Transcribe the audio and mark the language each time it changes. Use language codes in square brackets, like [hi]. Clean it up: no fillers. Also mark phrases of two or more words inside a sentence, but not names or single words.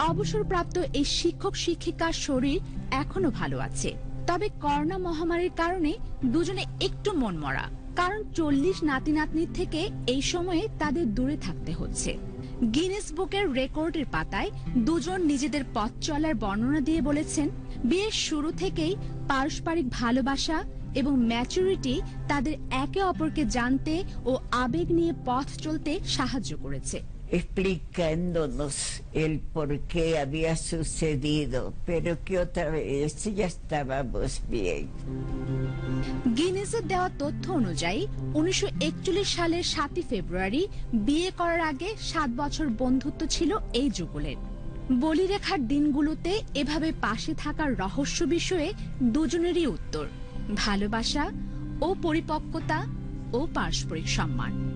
[bn] অবসরপ্রাপ্ত এই শিক্ষক শিক্ষিকার শরীর এখনো ভালো আছে, তবে করোনা মহামারীর কারণে দুজনে একটু মনমরা, কারণ 40 নাতি নাতনির থেকে এই সময়ে তাদের দূরে থাকতে হচ্ছে। গিনেস বুকের রেকর্ডের পাতায় দুজন নিজেদের পথ চলার বর্ণনা দিয়ে বলেছেন, বিয়ের শুরু থেকেই পারস্পরিক ভালোবাসা এবং ম্যাচুরিটি তাদের একে অপরকে জানতে ও আবেগ নিয়ে পথ চলতে সাহায্য করেছে। [es] Explicándonos el por qué había sucedido, pero que otra vez ya estábamos bien. [bn] গিনেসের দেওয়া তথ্য অনুযায়ী 1941 সালের 7 ফেব্রুয়ারি বিয়ে করার আগে 7 বছর বন্ধুত্ব ছিল এই যুগলের। বলিরেখার দিনগুলোতে এভাবে পাশে থাকার রহস্য বিষয়ে দুজনেরই উত্তর, ভালোবাসা ও পরিপক্কতা ও পারস্পরিক সম্মান।